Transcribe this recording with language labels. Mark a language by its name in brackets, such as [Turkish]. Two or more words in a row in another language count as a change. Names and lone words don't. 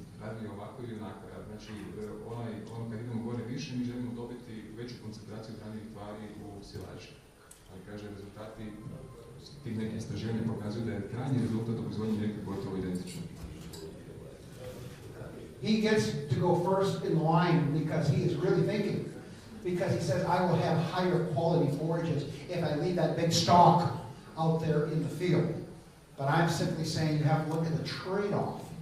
[Croatian] Radili ovako ili onako. Znači, ono kad idemo gore više, mi želimo dobiti veću koncentraciju hranjivih tvari u silaži. Ali kaže, rezultati tih nekih istraživanja pokazuju da je krajnji rezultat u proizvodnji mlijeka gotovo identičan. [English] He gets to go first in line because he is really thinking. Because he says, I will have higher quality forages if I leave that big stalk out there in the field. But I'm simply saying you have to look at the trade-off.